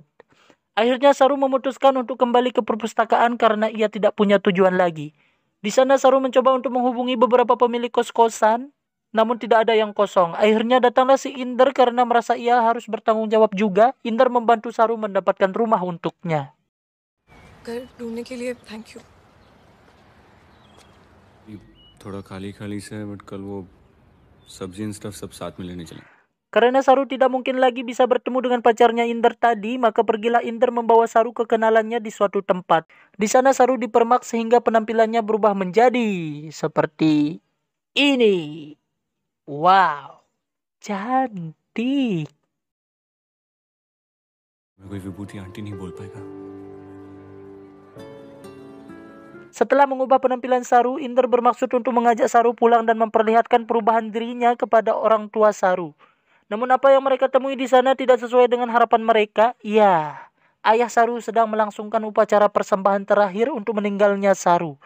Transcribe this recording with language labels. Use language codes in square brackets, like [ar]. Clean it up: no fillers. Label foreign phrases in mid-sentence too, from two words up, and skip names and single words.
[id] Akhirnya Saru memutuskan untuk kembali ke perpustakaan karena ia tidak punya tujuan lagi. Di sana Saru mencoba untuk menghubungi beberapa pemilik kos-kosan, namun tidak ada yang kosong. Akhirnya datanglah si Inder karena merasa ia harus bertanggung jawab juga. Inder membantu Saru mendapatkan rumah untuknya. [hi] घर ढूंढने के लिए [en] thank you. [hi] थोड़ा खाली खाली से है बट कल वो सब्जी [en] and stuff [hi] सब साथ में लेने चले. [id] Karena Saru tidak mungkin lagi bisa bertemu dengan pacarnya Inder tadi, maka pergilah Inder membawa Saru ke kenalannya di suatu tempat. Di sana Saru dipermak sehingga penampilannya berubah menjadi seperti ini. Wow, cantik. [hi] कोई विभूति आंटी नहीं बोल पाएगा. [id] Setelah mengubah penampilan Saru, Inder bermaksud untuk mengajak Saru pulang dan memperlihatkan perubahan dirinya kepada orang tua Saru. Namun apa yang mereka temui di sana tidak sesuai dengan harapan mereka. Ya, ayah Saru sedang melangsungkan upacara persembahan terakhir untuk meninggalnya Saru.